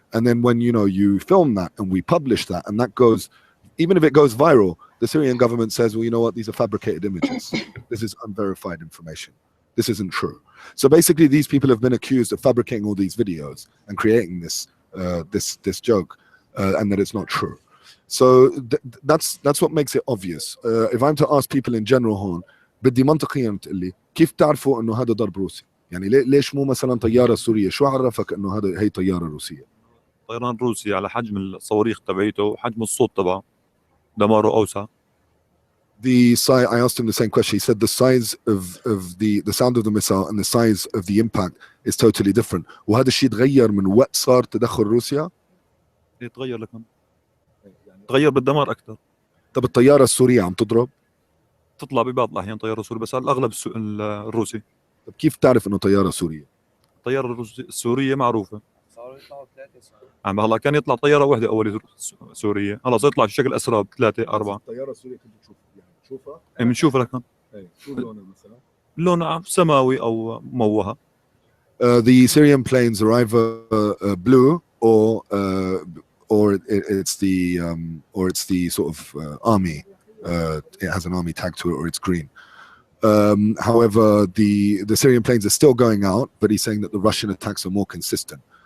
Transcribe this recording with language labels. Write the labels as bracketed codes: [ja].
[en] And then when, you know, you film that and we publish that, and that goes, even if it goes viral, the Syrian government says, well, you know what? These are fabricated images. This is unverified information. This isn't true. So basically, these people have been accused of fabricating all these videos and creating this joke, and that it's not true. So that's what makes it obvious. If I'm to ask people in general [ar] هون, بدي منطقيا تقول لي كيف تعرفوا انه هذا ضرب روسي؟ يعني ليش مو مثلا طياره سوريه؟ شو عرفك انه هي طياره روسيه؟ طيران روسي على حجم الصواريخ تبعيته وحجم الصوت تبعه دماره اوسع. [en] The size, I asked him the same question. He said the size of the sound of the missile and the size of the impact is totally different. [ar] وهذا الشيء تغير من وقت صار تدخل روسيا؟ يتغير لكم. تغير بالدمار اكثر. طب الطياره السوريه عم تضرب؟ تطلع ببعض الاحيان طياره سوريه، بس على الاغلب الروسي. طب كيف تعرف انه طياره سوريه؟ الطياره السوريه معروفه. عم هلا كان يطلع طياره واحده اول سوريه، هلا صار يطلع في شكل اسراب 3 4. الطياره السوريه كنت تشوف يعني تشوفها؟ بنشوفها لكن. شو لونها مثلا؟ لونها سماوي او موهه. [en] The Syrian planes are either blue or it's the sort of army. It has an army tag to it, or it's green. However, the Syrian planes are still going out, but he's saying that the Russian attacks are more consistent.